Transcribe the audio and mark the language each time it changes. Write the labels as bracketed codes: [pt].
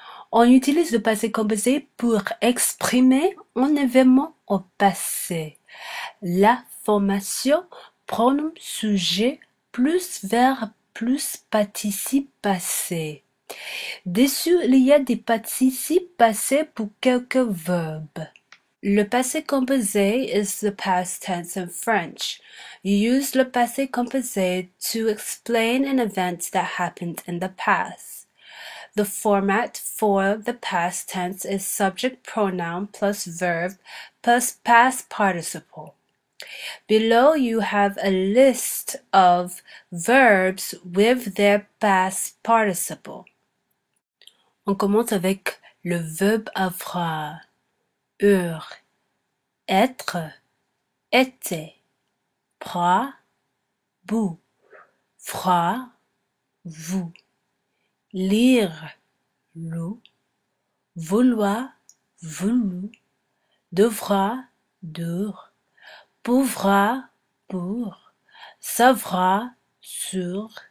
[fr] On utilise le passé composé pour exprimer un événement au passé. La formation pronom sujet plus verbe plus participe passé. Dessus, il y a des participes passés pour quelques verbes. [en] Le passé composé is the past tense in French. You use le passé composé to explain an event that happened in the past. The format for the past tense is subject pronoun plus verb plus past participle. Below you have a list of verbs with their past participle. [fr] On commence avec le verbe avoir. Être, était, bras, bout, froid, vous, lire, loup, vouloir, voulu, devra, dur, pourra, pour, savoir, sur,